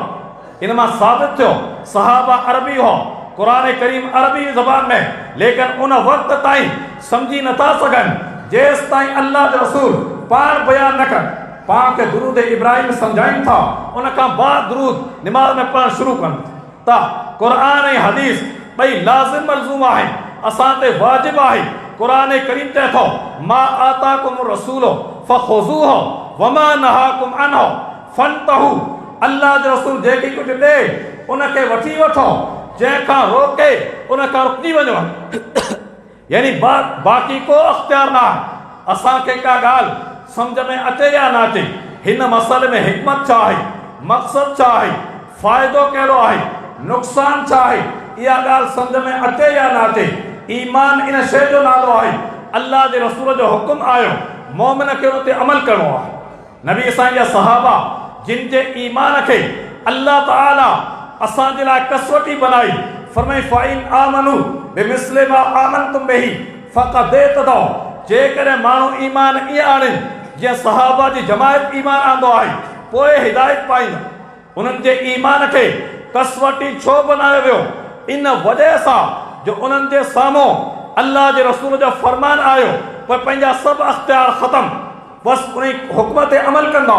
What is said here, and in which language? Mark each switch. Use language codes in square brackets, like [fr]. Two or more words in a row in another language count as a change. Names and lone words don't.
[sd] इन मां साबित थियो सहाबा अरबी हो, कुरान करीम अरबी ज़बान में, लेकिन उन वक़्त ताईं सम्झी नथा सघनि जेसि ताईं अल्लाह जो रसूल पाण बयान न कनि। पाण खे दुरूद इब्राहिम सम्झाइनि था, उन खां बाद दुरूद निमाज़ में पढ़णु शुरू कनि था। कुरान ऐं हदीस ॿई लाज़िम मलज़ूम आहिनि, असां ते वाजिब आहे। कुरान करीम चए थो [ar] ما آتاكم الرسول فخذوه وما نهاكم عنه فانتهوا. [sd] अल्लाह जो रसूल जेकी कुझु ॾे उनखे वठी वठो, जंहिंखां रोके उनखां रुकिजी वञो। यानी बाक़ी को अख़्तियार न आहे। असांखे का ॻाल्हि सम्झ में अचे या न अचे, हिन मसइले में हिकमत छा आहे, मक़सद छा आहे, फ़ाइदो कहिड़ो आहे, नुक़सान छा आहे, इहा ॻाल्हि सम्झ में अचे या न अचे, ईमान इन शइ जो नालो आहे। अल्लाह जे रसूल जो हुकुम आयो, मोमिन खे उन ते अमल करिणो आहे। नबी असांजा सहाबा जिन जे ईमान खे अल्लाह ताला असांजे लाइ कसवटी बनाई, फरमाई [ar] فإن آمنوا بمثل ما آمنتم به فقد اهتدوا. [sd] जेकॾहिं माण्हू ईमान ईअं आणे जीअं सहाबा जी जमायत ईमान आंदो आहे, पोइ हिदायत पाईंदो। उन्हनि जे ईमान खे कसवटी छो बनायो वियो? इन वजह सां जो उन्हनि जे साम्हूं अल्लाह जे रसूल जो फरमान आयो, पोइ पंहिंजा सभु अख़्तियार ख़तमु, बसि उन हुक्म ते अमल कंदा।